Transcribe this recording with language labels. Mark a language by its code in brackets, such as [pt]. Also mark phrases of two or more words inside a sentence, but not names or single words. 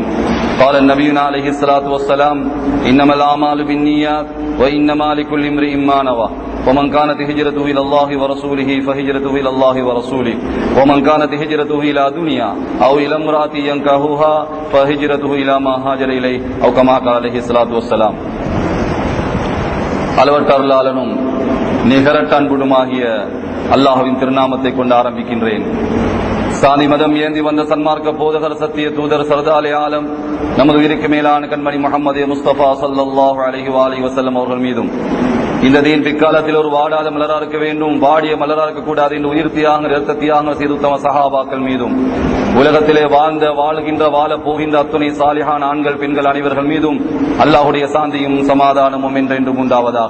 [ar] قال النبي عليه الصلاة والسلام إنما الأعمال بالنيات وإنما لكل امرئ ما نوى ومن كانت هجرته إلى الله ورسوله فهجرته إلى الله ورسوله ومن كانت هجرته إلى دنيا أو إلى امرأة ينكحها فهجرته إلى ما هاجر إليه أو كما قال عليه الصلاة والسلام. [ta] அளவற்ற அருளாளனும் நிகரற்ற அன்புடுமாகிய அல்லாஹ்வின் திருநாமத்தை கொண்டு ஆரம்பிக்கின்றேன். சாதி மதம் ஏந்தி வந்த சன்மார்க்க போதகர் சத்திய தூதர் சர்தாலே ஆலம் நமது உயிருக்கு மேலான கண்மணி முஹம்மது முஸ்தபா [ar] صلى الله عليه وسلم [ta] அவர்கள் மீதும் இந்த தீன் பிற்காலத்தில் ஒரு வாடாத மலரா இருக்க வேண்டும், வாடிய மலரா இருக்க கூடாது என்று உயிர் தியாகம் இரத்த தியாகம் செய்து உத்தம சஹாபாக்கள் மீதும் உலகத்திலே வாழ்கின்ற வாழ போகின்ற அத்துணை சாலிஹான ஆண்கள் பெண்கள் அனைவர்கள் மீதும் அல்லாஹ்வுடைய சாந்தியும் சமாதானமும் என்றென்றும் உண்டாவதாக.